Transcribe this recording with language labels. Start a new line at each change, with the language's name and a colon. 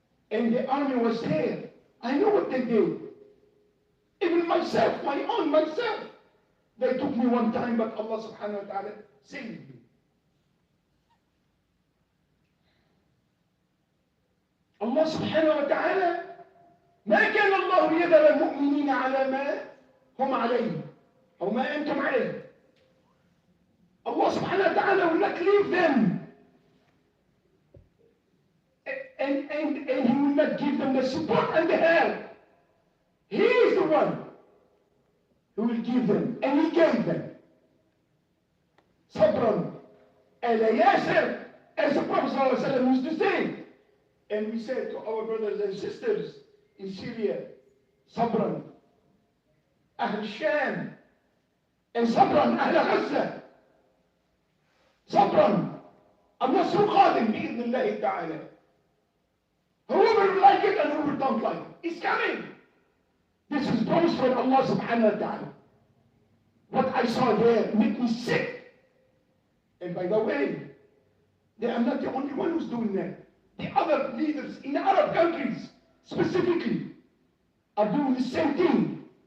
English: And the army was there. I know what they did. Even myself, myself. They took me one time, but Allah subhanahu wa ta'ala saved me.
Arabic: Allah subhanahu wa ta'ala ما كان الله ليذر المؤمنين على ما هم عليه أو ما أنتم عليه.
English: Allah subhanahu wa ta'ala will not leave them. And He will not give them the support and the help. He is the one who will give them, and He gave them. Sabran ala Yasir, as the Prophet ﷺ used to say. And we said to our brothers and sisters in Syria, Sabran, Ahl Sham, and Sabran, Ahl Gaza.
Arabic: Sabran, النصر قادم بإذن الله تعالى.
English: Whoever like it and whoever don't like it, it's coming. This is promised from Allah subhanahu wa ta'ala. What I saw there made me sick. And by the way, they are not the only one who's doing that. The other leaders in Arab countries, specifically, are doing the same thing.